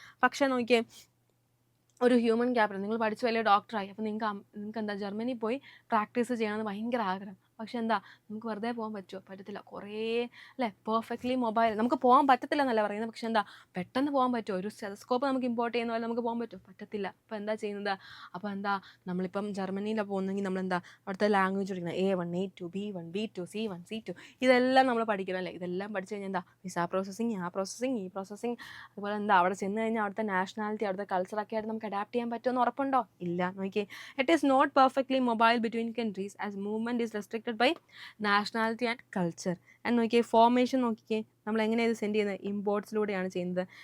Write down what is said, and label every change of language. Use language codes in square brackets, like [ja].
[ml] പക്ഷേ നോക്കിയേ, ഒരു ഹ്യൂമൻ ക്യാപിറ്റൽ, നിങ്ങൾ പഠിച്ച് വലിയ ഡോക്ടറായി, അപ്പോൾ നിങ്ങൾക്ക് എന്താ, ജർമ്മനി പോയി പ്രാക്ടീസ് ചെയ്യണമെന്ന് ഭയങ്കര ആഗ്രഹം. പക്ഷെ എന്താ നമുക്ക് വെറുതെ പോകാൻ പറ്റുമോ? പറ്റത്തില്ല. കുറേ അല്ലേ പെർഫെക്റ്റ്ലി മൊബൈൽ നമുക്ക് പോകാൻ പറ്റത്തില്ല എന്നല്ല പറയുന്നത്. പക്ഷെ എന്താ പെട്ടെന്ന് പോകാൻ പറ്റുമോ? ഒരു സ്റ്റെതസ്കോപ്പ് നമുക്ക് ഇമ്പോർട്ട് ചെയ്യുന്ന പോലെ നമുക്ക് പോകാൻ പറ്റുമോ? പറ്റത്തില്ല. അപ്പോൾ എന്താ ചെയ്യുന്നത്? അപ്പോൾ എന്താ നമ്മളിപ്പം ജർമ്മനിയിലാണ് പോകുന്നതെങ്കിൽ നമ്മളെന്താ അവിടുത്തെ ലാംഗ്വേജ് പഠിക്കണം. A1 A2 B1 B2 C1 C2 ഇതെല്ലാം നമ്മൾ പഠിക്കണം അല്ലേ? ഇതെല്ലാം പഠിച്ചു കഴിഞ്ഞാൽ എന്താ വിസ പ്രോസസ്സിങ്, ആ പ്രോസസ്സിങ്, ഈ പ്രോസസ്സിങ്, അതുപോലെ എന്താ അവിടെ ചെന്ന് കഴിഞ്ഞാൽ അവിടുത്തെ നാഷണാലിറ്റി, അവിടുത്തെ കൾച്ചറൊക്കെ ആയിട്ട് നമുക്ക് അഡാപ്റ്റ് ചെയ്യാൻ പറ്റുമെന്ന് ഉറപ്പുണ്ടോ? ഇല്ല. [en] നോക്കിയേ, it is not perfectly mobile between countries as movement is restricted by nationality and culture. [ml] And നോക്കിയേ ഫോർമേഷൻ നോക്കിയേ നമ്മൾ എങ്ങനെയാണ് ഇത് സെൻഡ് ചെയ്യുന്നത്? ഇമ്പോർട്ട്സിലൂടെയാണ് ചെയ്യുന്നത്.